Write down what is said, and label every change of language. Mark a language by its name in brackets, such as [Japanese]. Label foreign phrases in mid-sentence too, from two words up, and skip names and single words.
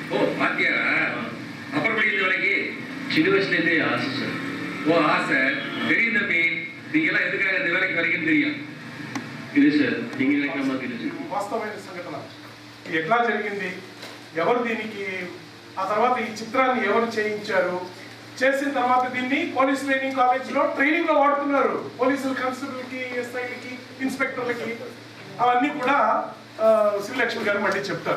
[Tamil] ஓ வாத்தியாரா? அப்புறம் படிக்கிற வேலைக்கு சின்ன வயசுலேருந்தே ஆசை சார். ஓ ஆசை தெரியும் தம்பி. நீங்க எல்லாம் எதுக்காக இந்த வேலைக்கு வரீங்கன்னு தெரியும். [Telugu] ఇది సార్ [Tamil] நீங்க நினைக்கிற மாதிரி இல்லை. [Telugu] వాస్తవమైన సంఘటన. ఎట్లా జరిగింది, ఎవరు దీనికి, ఆ తర్వాత ఈ చిత్రాన్ని ఎవరు చేయించారు, చేసిన తర్వాత దీన్ని [English] police training college [Telugu] ట్రైనింగ్లో వాడుతున్నారు. పోలీసులు కానిస్టేబుల్కి, ఎస్ఐలకి, ఇన్స్పెక్టర్లకి, అవన్నీ కూడా శ్రీలక్ష్మి గారు మళ్ళీ చెప్తారు.